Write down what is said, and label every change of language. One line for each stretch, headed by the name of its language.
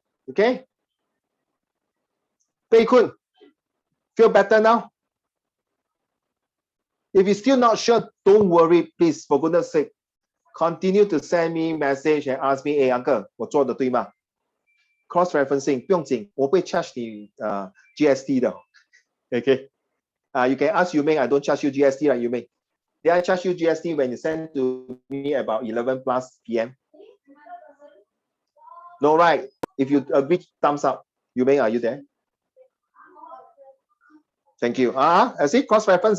English: Okay? Pei Kun, feel better now? If you're still not sure, don't worry, please, for goodness sake. Continue to send me message and ask me, hey uncle,
Chinese: 我做的对吗? Cross-referencing, 不用紧，我不会 charge 你GST 的。
English: Okay? You can ask Yu Ming, I don't charge you GST, right, Yu Ming? Did I charge you GST when you send to me about 11 plus PM? No, right? If you agree, thumbs up. Yu Ming, are you there? Thank you. I see cross-reference.